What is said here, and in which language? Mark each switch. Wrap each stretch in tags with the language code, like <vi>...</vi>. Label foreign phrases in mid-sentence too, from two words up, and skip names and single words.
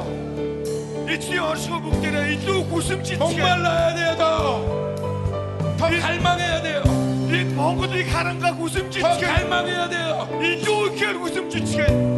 <mn>эзний оршихуй бүгдээрээ илүү хүсэмжилцгээе.</mn> <ko>목말라야 돼요. 더 갈망해야 돼요.</ko> <mn>энэ Монголыг харангаа</mn> <ko>더</ko> <mn>хүсэмжилцгээе.</mn> <ko>갈망해야 돼요.</ko> <mn>илүү ихээр хүсэмжилцгээе.</mn>